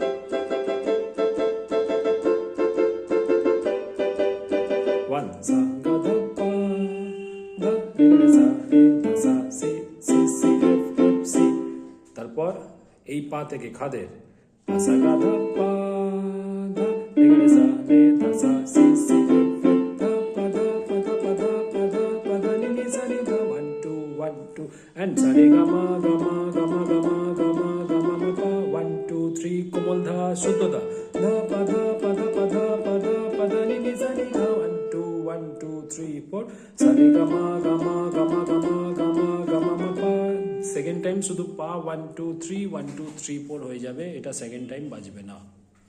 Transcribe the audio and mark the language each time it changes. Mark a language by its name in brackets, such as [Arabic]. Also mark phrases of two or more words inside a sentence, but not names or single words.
[Bangla] 1 সা গা ধা পা ধা রে রে সা রে ধা সা সি সি সি এফ এফ সি। তারপর এই পা থেকে খাদের সা গা ধা পা ধা রে রে সা রে ধা সা সি সি এফ এফ ধা পা ধা পা ধা পা ধা পা ধা পা ধা নি নি সা নি ধা 1 2 1 2 and sa re ga ma ga ma ga ma ga ma ga ma ga ma ma pa 1 2 3 কোমল ধা শুদ্ধ ধা ধা পা ধা পা ধা পা ধা পা ধা পা ধা নি নি সা নি ধা 1 2 1 2 3 4 sa re ga ma ga ma ga ma ga ma ga ma ga ma ma pa। সেকেন্ড টাইম শুধু পা 1 2 3 1 2 3 4 হয়ে যাবে, এটা সেকেন্ড টাইম বাজবে না।